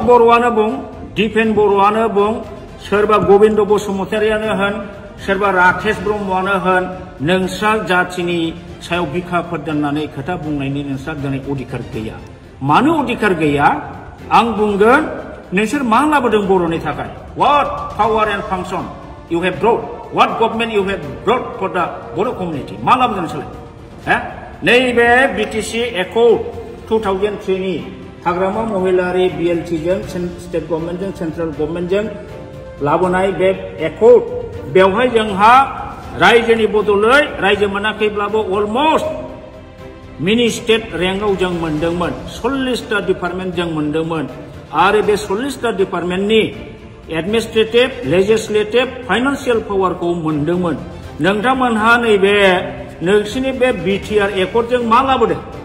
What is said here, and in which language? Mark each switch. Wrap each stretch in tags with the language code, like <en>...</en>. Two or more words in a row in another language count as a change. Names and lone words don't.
<brx>बर'आनो बुं दिपेन बर'आनो बुं सोरबा गबिन्द बसुमतारीयानो होन सोरबा राकेश ब्रह्मआनो होन नोंस्रा जाथिनि सायाव बिखाफोर दोननानै खोथा बुंनायनि नोंस्रा दिनै अधिकार गैया मानो अधिकार गैया आं बुंगोन नोंसोर मा लाबोदों बर'नि थाखाय</brx> <en>what power and function you have brought what government you have brought for the Boro community</en> <brx>मा लाबोदों नोंसोरलाय नैबे बिटिसि एकर्ड 2003 नि हाग्रामा महिलारि बिएलटिजों</brx> <en>state governmentजों central governmentजों</en> <brx>लाबोनाय बे एकर्ड बेवहाय जोंहा रायजोनि बदलै रायजो मोनाखैब्लाबो</brx> <en>almost mini state rankआव</en> <brx>जों मोनदोंमोन 40टा डिपार्टमेन्ट जों मोनदोंमोन आरो बे 40टा डिपार्टमेन्टनि</brx> <en>administrative legislative financial powerखौ</en> <brx>मोनदोंमोन नोंथांमोनहा नैबे नोंसिनि बे बिटिआर एकर्डजों मा लाबोदों</brx>